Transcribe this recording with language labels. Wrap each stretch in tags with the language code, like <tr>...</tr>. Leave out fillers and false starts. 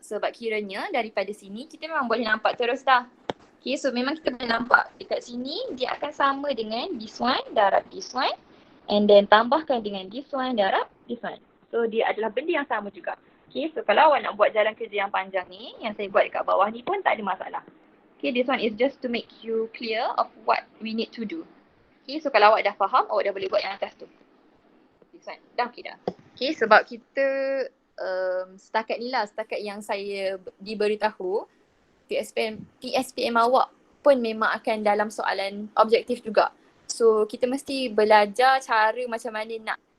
<ms>Sebab kiranya daripada sini kita memang boleh nampak terus dah. Okay, so memang kita boleh nampak dekat sini dia akan sama dengan</ms> <en>this one darab this one. And then</en> <ms>tambahkan dengan this one darab this one. So dia adalah benda yang sama juga. Okay, so kalau awak nak buat jalan kerja yang panjang ni, yang saya buat dekat bawah ni pun tak ada masalah.</ms> <en>Okay, this one is just to make you clear of what we need to do.</en> <ms>Okay, so kalau awak dah faham, awak dah boleh buat yang atas tu.</ms> <en>This one,</en> <ms>dah okay dah. Okay, sebab kita setakat ni lah, setakat yang saya diberitahu, PSPM awak pun memang akan dalam soalan objektif juga. So kita mesti belajar cara macam mana nak</ms>